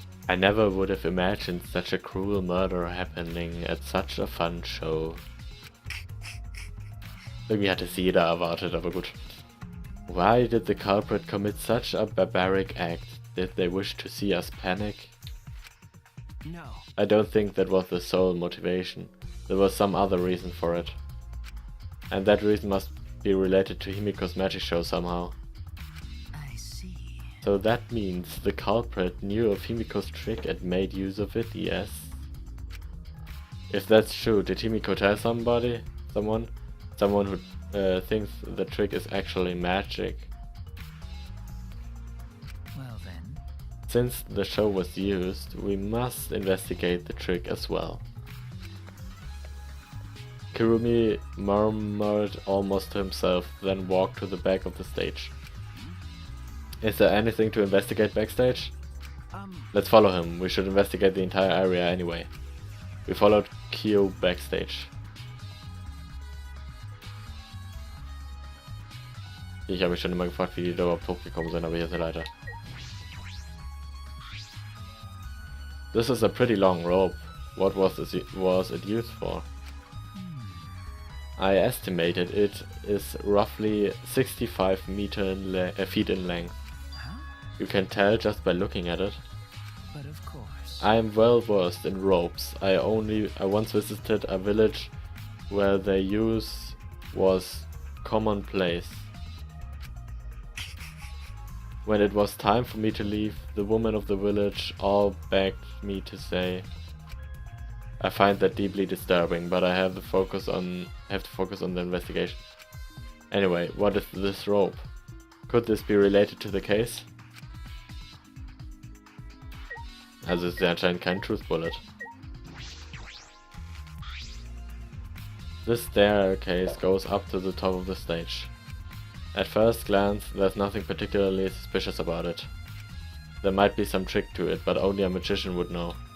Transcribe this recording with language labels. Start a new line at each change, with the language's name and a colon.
English: I never would have imagined such a cruel murder happening at such a fun show.
German: Irgendwie hat es jeder erwartet, aber gut.
English: Why did the culprit commit such a barbaric act? Did they wish to see us panic? No. I don't think that was the sole motivation. There was some other reason for it. And that reason must be related to Himiko's magic show somehow. I see. So that means the culprit knew of Himiko's trick and made use of it, yes? If that's true, did Himiko tell somebody? Someone who thinks the trick is actually magic? Well then. Since the show was used, we must investigate the trick as well. Kirumi murmured almost to himself, then walked to the back of the stage. Is there anything to investigate backstage? Let's follow him. We should investigate the entire area anyway. We followed Kyo backstage.
German: Ich habe mich schon immer gefragt, wie die da überhaupt hochgekommen sind, aber hier ist eine Leiter.
English: This is a pretty long rope. What was it used for? I estimated it is roughly 65 feet in length. Huh? You can tell just by looking at it. But of course. I am well versed in ropes. I once visited a village where their use was commonplace. When it was time for me to leave, the women of the village all begged me to stay. I find that deeply disturbing, but I have to focus on the investigation. Anyway, what is this rope? Could this be related to the case?
German: Also es ist ja anscheinend kein Truth Bullet.
English: This staircase goes up to the top of the stage. At first glance, there's nothing particularly suspicious about it. There might be some trick to it, but only a magician would know.